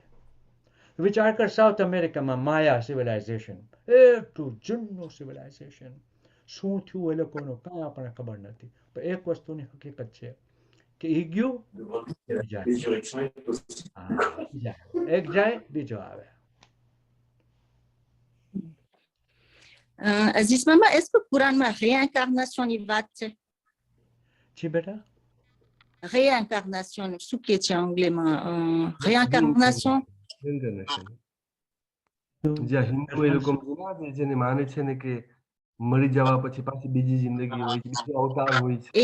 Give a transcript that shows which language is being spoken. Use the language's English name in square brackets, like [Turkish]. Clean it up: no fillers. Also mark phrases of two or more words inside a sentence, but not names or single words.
[Gujarati] વિચાર કર, સાઉથ અમેરિકામાં માયા સિવિલાઇઝેશન, એટલું જૂનું સિવિલાઇઝેશન, શું થયું એ લોકોનું કાંઈ આપણને ખબર નથી. પણ એક વસ્તુની હકીકત છે કે એ ગયું બીજા એક જાય બીજો આવે. Aziz Mama, [French] est-ce que [Gujarati] Quranમાં réincarnationની વાત છે? જી બેટા, Réincarnation, શું કે છે અંગ્રેજીમાં? Réincarnation? જ્યાં હિન્દુ એ લોકો જેને માને છે ને કે મરી જવા પછી પાછી બીજી જિંદગી હોય છે, બીજો અવતાર હોય છે.